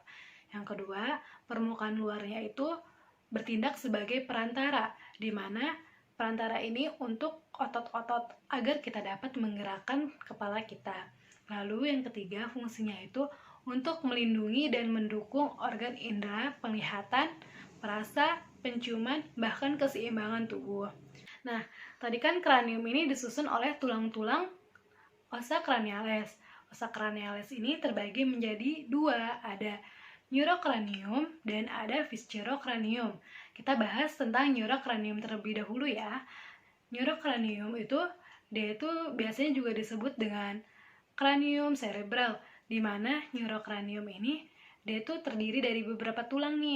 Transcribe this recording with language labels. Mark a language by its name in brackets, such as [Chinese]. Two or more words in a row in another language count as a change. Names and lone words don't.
[Indonesian] Yang kedua, permukaan luarnya itu bertindak sebagai perantara, di mana perantara ini untuk otot-otot agar kita dapat menggerakkan kepala kita. Lalu yang ketiga, fungsinya itu untuk melindungi dan mendukung organ indera, penglihatan, perasa, penciuman, bahkan keseimbangan tubuh. Nah, tadi kan kranium ini disusun oleh tulang-tulang [Latin] ossa craneales. Ossa craneales [Indonesian] ini terbagi menjadi dua, ada neurocranium dan ada viscerocranium. Kita bahas tentang neurocranium terlebih dahulu ya. Neurocranium itu dia itu biasanya juga disebut dengan [Latin] cranium cerebral, [Indonesian] di mana neurocranium ini dia itu terdiri dari beberapa tulang nih.